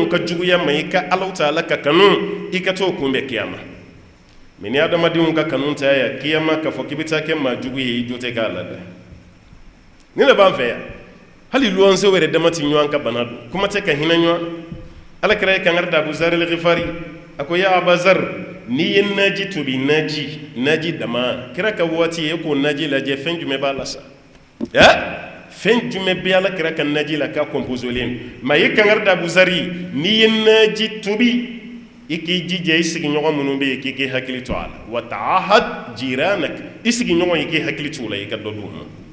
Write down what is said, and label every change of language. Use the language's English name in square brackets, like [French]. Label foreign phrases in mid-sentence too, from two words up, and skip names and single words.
[Bambara] ka juguya ma i ka Alahu Taala ka kanu i ka t'o kunbɛn kiyama mɛ ni adamadenw ka kanu ta yan kiyama k'a fɔ k'i bɛ taa kɛ maa jugu ye i jo tɛ k'a la dɛ ne de b'an fɛ yan hali luwansew yɛrɛ dama tɛ ɲɔgɔn ka bana don kuma tɛ ka hinɛ ɲɔgɔn Alakira ye kangari da Abu Zar al-Ghifari a ko ya Aba Zar n'i ye naji tobi naji dama kira ka waati ye k'o naji lajɛ fɛn jumɛn b'a la sa fɛn jumɛn bɛ Alakira ka naji la k'a composolen mais a ye kangari da Abu Zar ye n'i ye naji tobi i k'i jija i sigiɲɔgɔn minnu bɛ yen k'i k'i hakili to a la [Arabic] وتعاهد جيرانك [Bambara] i sigiɲɔgɔn i k'i hakili to o la i ka dɔ d'u ma